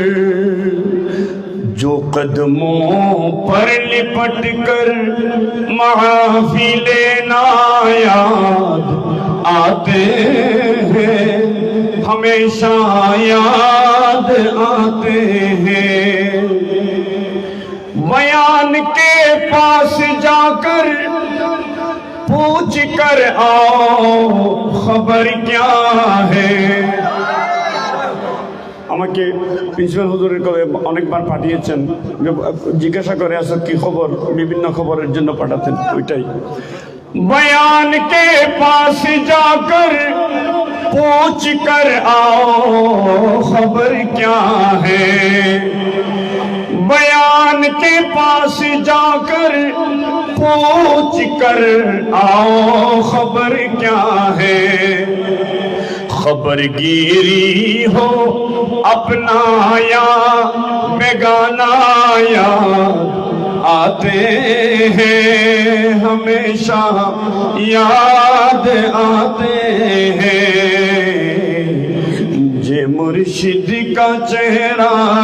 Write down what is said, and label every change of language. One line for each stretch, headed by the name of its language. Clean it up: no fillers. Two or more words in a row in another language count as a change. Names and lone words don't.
Urdu: جو قدموں پر لپٹ کر معافی لینا یاد آتے ہیں، ہمیشہ یاد آتے ہیں، بیان کے پاس جا کر پوچھ کر آؤ خبر کیا ہے،
Bangla: আমাকে প্রিন্সিপাল হুজুরের কবে অনেকবার পাঠিয়েছেন, জিজ্ঞাসা করে আসো কি খবর, বিভিন্ন খবরের জন্য পাঠাতেন, ওইটাই।
Urdu: بیان کے پاس جا کر پوچھ کر آؤ خبر کیا ہے، بیان کے پاس جا کر پوچھ کر آؤ خبر کیا ہے، خبر گیری ہو اپنا یا بیگانہ یاد آتے ہیں، ہمیشہ یاد آتے ہیں، جے مرشد کا چہرہ